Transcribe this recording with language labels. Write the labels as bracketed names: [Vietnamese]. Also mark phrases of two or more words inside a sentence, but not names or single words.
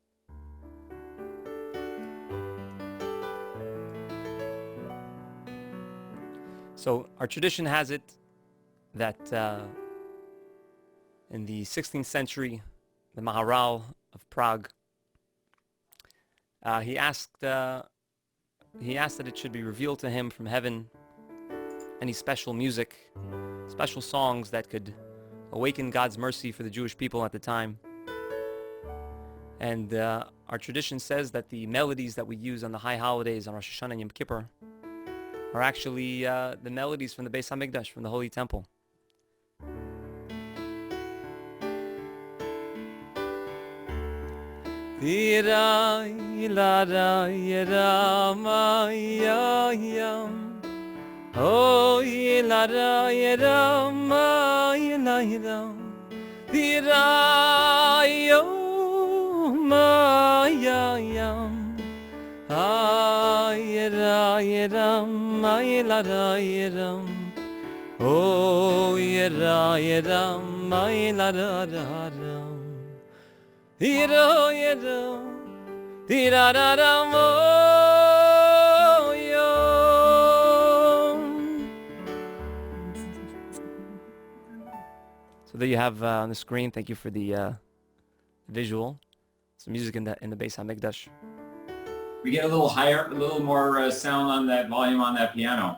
[English] So our tradition has it that in the 16th century, the Maharal of Prague, he asked that it should be revealed to him from heaven any special music, special songs that could awaken God's mercy for the Jewish people at the time. And our tradition says that the melodies that we use on the high holidays on Rosh Hashanah and Yom Kippur are actually the melodies from the Beis HaMikdash, from the Holy Temple. Oh, yela da yela ma yela yela, dira yo ma ya yam. Ah, yela yela ma yela da yela. Oh, yela yela ma yela da da da. Dira yela, dira da da mo. So there you have on the screen. Thank you for the visual. Some music in the Beis HaMikdash. We get a little higher, a little more sound on that volume on that piano.